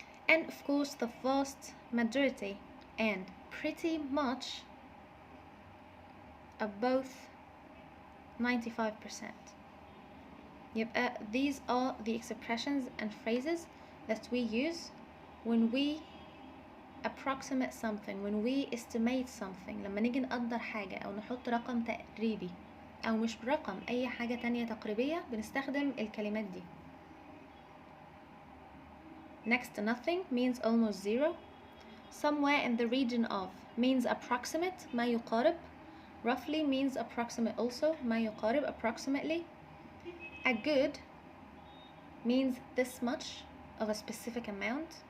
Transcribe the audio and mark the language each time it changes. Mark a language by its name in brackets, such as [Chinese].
[English] and of course the vast majority and pretty much are both 95%. يبقى these are the expressions and phrases that we use when we approximate something, when we estimate something. [Arabic] لما نيجي نقدر حاجة أو نحط رقم تقريبي أو مش برقم أي حاجة تانية تقريبية بنستخدم الكلمات دي. [English] next to nothing means almost zero. somewhere in the region of means approximate [Arabic] ما يقارب. [English] roughly means approximate also [Arabic] ما يقارب [English] approximately. a good means this much of a specific amount.